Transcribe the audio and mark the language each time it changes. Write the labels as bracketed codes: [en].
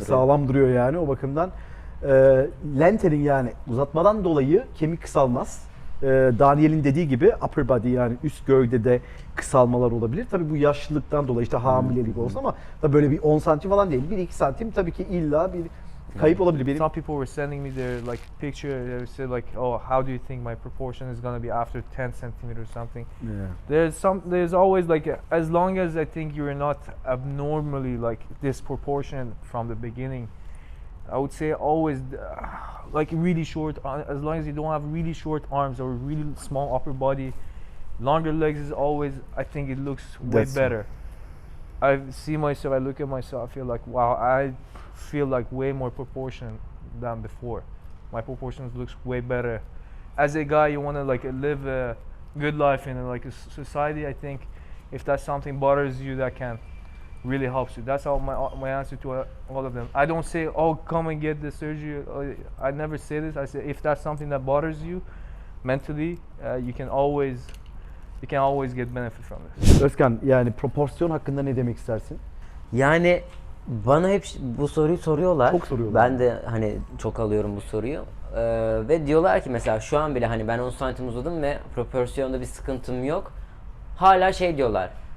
[tr] sağlam duruyor yani o bakımdan. Lengthening, yani uzatmadan dolayı kemik kısalmaz. Daniel'in dediği gibi upper body, yani üst gövdede kısalmalar olabilir. Tabii bu yaşlılıktan dolayı, işte hamilelik olsa, ama tabii böyle bir 10 santim falan değil. 1-2 santim tabii ki illa bir kayıp olabilir. Benim [en] Some people were sending me their like picture. They said like, "Oh, how do you think my proportion is gonna be after 10 centimeters or something?" There's always like as long as I think you're not abnormally like disproportionate from the beginning, I would say always like really short. As long as you don't have really short arms or really small upper body, longer legs is always. I think it looks way That's- better. I see myself. I look at myself. I feel like wow. I feel like way more proportion than before. My proportions looks way better. As a guy, you want to like live a good life in like a society. I think if that's something bothers you, that can really helps you. That's all my answer to all of them. I don't say, oh, come and get the surgery. I never say this. I say if that's something that bothers you mentally, you can always get benefit from this. [tr] Özkan, yani proporsiyon hakkında ne demek istersin? Yani bana hep bu soruyu soruyorlar. Çok soruyorlar. Ben de hani çok alıyorum bu soruyu. Ve diyorlar ki mesela şu an bile hani ben 10 santim uzadım ve proporsiyonda bir sıkıntım yok. Hala şey diyorlar.